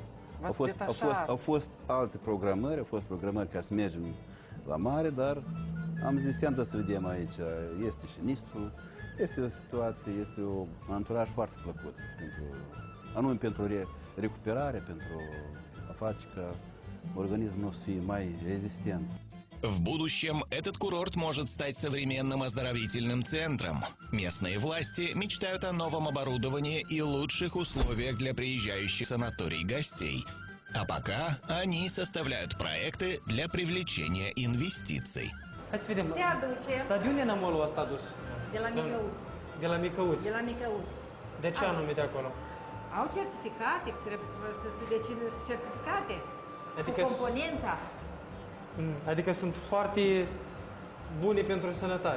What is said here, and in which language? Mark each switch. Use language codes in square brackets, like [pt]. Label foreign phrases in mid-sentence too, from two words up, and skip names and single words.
[ro] Au fost alte programări, au fost programări ca să mergem la mare, dar am zis, iată să vedem aici, este și Nistru, este o situație, este un anturaj foarte plăcut, anume pentru recuperare, pentru a face ca организм nostru să fie mai rezistent. [ru] В будущем этот курорт может стать современным оздоровительным центром. Местные власти мечтают о новом оборудовании и лучших условиях для приезжающих в санаторий гостей. А пока они составляют проекты для привлечения инвестиций. [ro] Hai să vedem. Se aduce Dar de unde e nămolul ăsta adus? de la Micăuți. De la Micăuți. De la Micăuți. De ce anume de acolo? Au certificate, trebuie să se decidă certificate Adică, cu componența. adică sunt foarte bune pentru sănătate.